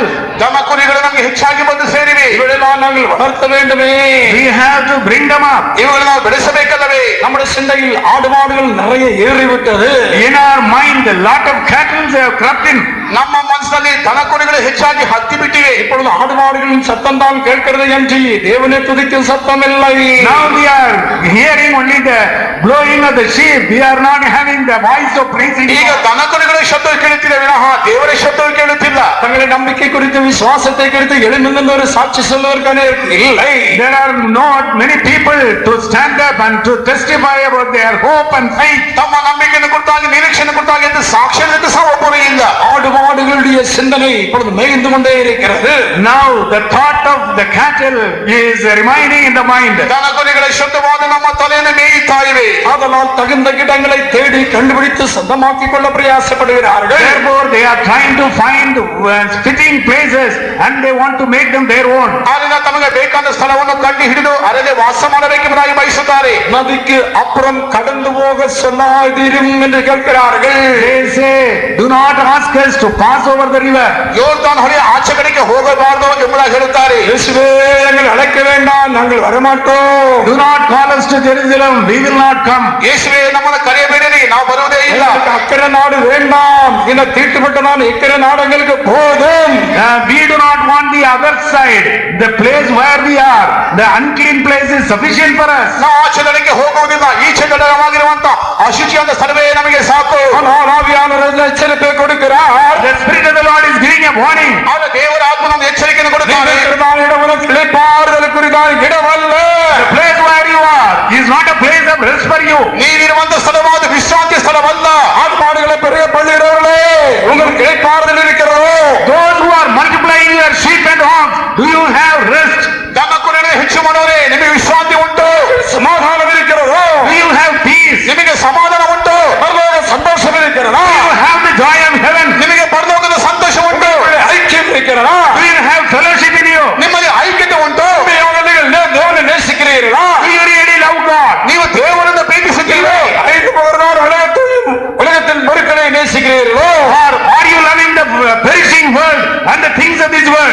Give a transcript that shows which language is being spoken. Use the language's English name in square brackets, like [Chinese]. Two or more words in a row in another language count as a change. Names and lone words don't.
[Kannada] ದನ ಕುರಿಗಳು ನಮಗೆ ಹೆಚ್ಚಾಗಿ ಬಂದು ಸೇರಿವೆ. [Tamil] இவையெல்லாம் நாங்கள் வளர்த்த வேண்டுமே. [English] We have to bring them up. [Kannada] ಇವುಗಳನ್ನು ನಾವು ಬೆಳೆಸಬೇಕಲ್ಲವೇ? [Tamil] நம்முடைய சிந்தையில் ஆடு மாடுகள் நிறைய ஏறிவிட்டது. [English] In our mind, a lot of cattle have crept in. [Kannada] ನಮ್ಮ ಮನಸ್ಸಿನಲ್ಲಿ ದನ ಕುರಿಗಳು ಹೆಚ್ಚಾಗಿ ಹತ್ತಿ ಬಿಟ್ಟಿವೆ. [Tamil] இப்பொழுது ஆடு மாடுகளின் சத்தம் தான் கேட்கிறது என்று தேவனை துதிக்கும் சத்தம் இல்லை. [English] Now we are hearing only the blowing of the sheep. We are not having the voice of praising. [Kannada] ಈಗ ದನ ಕುರಿಗಳ ಶಬ್ದ ಕೇಳುತ್ತಿದೆ ವಿನಃ ದೇವರ ಶಬ್ದವು ಕೇಳುತ್ತಿಲ್ಲ. [Tamil] தங்களுடைய நம்பிக்கை குறித்து, விசுவாசத்தை குறித்து எழுந்து ஒரு சாட்சி சொல்வதற்கான இல்லை. [English] There are not many people to stand up and to testify about their hope and faith. [Kannada] ತಮ್ಮ ನಂಬಿಕೆಯನ್ನು ಕುರಿತಾಗಿ, ನಿರೀಕ್ಷೆಯನ್ನು ಕುರಿತಾಗಿ ಎಂದು ಸಾಕ್ಷ್ಯಕ್ಕೆ ಸಹ ಒಬ್ಬರು ಇಲ್ಲ. [Tamil] ஆடு மாடுகளுடைய சிந்தனை இப்பொழுது மேய்ந்து கொண்டே இருக்கிறது. [English] Now the thought of the cattle is remaining in the mind. [Kannada] ದನಕುರಿಗಳ ಶಬ್ದವಾದ ನಮ್ಮ ತಲೆಯನ್ನು ಮೇಯುತ್ತಾ ಇವೆ. [Tamil] அதனால் தகுந்த இடங்களை தேடி கண்டுபிடித்து சொந்தமாக்கிக் கொள்ள பிரயாசப்படுகிறார்கள். [English] Therefore they are trying to find fitting places and they want to make them their own. [Kannada] ಆಗ ತಮಗೆ ಬೇಕಾದ ಸ್ಥಳವನ್ನು ಕಂಡು ಹಿಡಿದು ಅದರಲ್ಲಿ ವಾಸ ಮಾಡಬೇಕೆಂಬುದಾಗಿ ಬಯಸುತ್ತಾರೆ. [Tamil] நதிக்கு அப்புறம் கடந்து போக சொல்லாதீரும் என்று கேட்கிறார்கள். [English] They say, do not ask us to pass over the river. [Kannada] யோர்தான் ಹೊಳೆಯ ಆಚೆ ಕಡೆಗೆ ಹೋಗಬಾರದು ಎಂಬುದಾಗಿ ಹೇಳುತ್ತಾರೆ. [Tamil] இயேசுவே எங்களை அழைக்க வேண்டாம், நாங்கள் வரமாட்டோம். [English] Do not call us to Jerusalem, we will not come. [Kannada] ಯೇಸುವೆ ನಮ್ಮನ್ನು ಕರೆಯಬೇಡಿರಿ, ನಾವು ಬರುವುದೇ ಇಲ್ಲ. [Tamil] அக்கறை நாடு வேண்டாம், இந்த தீட்டுப்பட்ட நான் இக்கறை நாடுகளுக்கு போதும். [English] We do not want the other side, the place where we are, the unclean place is sufficient for us. [Kannada] ನಾವು ಆಚೆ ಕಡೆಗೆ ಹೋಗುವುದಿಲ್ಲ, ಈಚೆ ಕಡೆವಾಗಿರುವಂತ ಅಶುಚಿಯಾದ ಸ್ಥಳವೇ ನಮಗೆ ಸಾಕು. [Tamil] ஆனால் ஆவியானவர் எச்சரிப்பை கொடுக்கிறார். [English] The Spirit of the Lord is giving a warning. [Kannada] ಆಗ ದೇವರ ಆತ್ಮ ನಮಗೆ ಎಚ್ಚರಿಕೆಯನ್ನು ಕೊಡುತ್ತಾನೆ. [Tamil] இளைப்பாறுதல் குறித்தான இடமல்ல. [English] The place where you are is not a place of rest for you. [Kannada] ನೀವಿರುವಂತ ಸ್ಥಳವಾದ ವಿಶ್ರಾಂತಿ ಸ್ಥಳವಲ್ಲ. [Tamil] ஆத்மாடுகளை பெரிய பள்ளியிடங்களே, உங்களுக்கு இளைப்பாறுதல் இருக்கிறதோ? [English] Those who are multiplying your sheep and hogs, do you have rest? [Kannada] ದನಕುರಿಗಳನ್ನು ಹೆಚ್ಚು ಮಾಡೋರೆ, ನಿಮಗೆ ವಿಶ್ರಾಂತಿ ಉಂಟು? [Tamil] சமாதானம் இருக்கிறதோ? [English] Do you have peace? [Kannada] ನಿಮಗೆ ಸಮಾಧಾನ ಉಂಟು? [Tamil] பரலோக சந்தோஷம் இருக்கிறதா? [English] Do you have the joy of heaven? [Kannada] ನಿಮಗೆ ಪರಲೋಕದ ಸಂತೋಷ ಉಂಟು? [Tamil] ஐக்கியம் இருக்கிறதா? [English] Do you have fellowship in you? [Kannada] ನಿಮ್ಮಲ್ಲಿ ಐಕ್ಯತೆ ಉಂಟು? [Tamil] தேவனை நேசிக்கிறீர்களா? [English] Do you really love God? [Kannada] ನೀವು ದೇವರನ್ನು ಪ್ರೀತಿಸುತ್ತೀರಾ? [Tamil] அழைத்து போகிறவர் உலகத்தின் பொருட்களை நேசிக்கிறீர்களோ? [English] Are you loving the perishing world and the things of this world?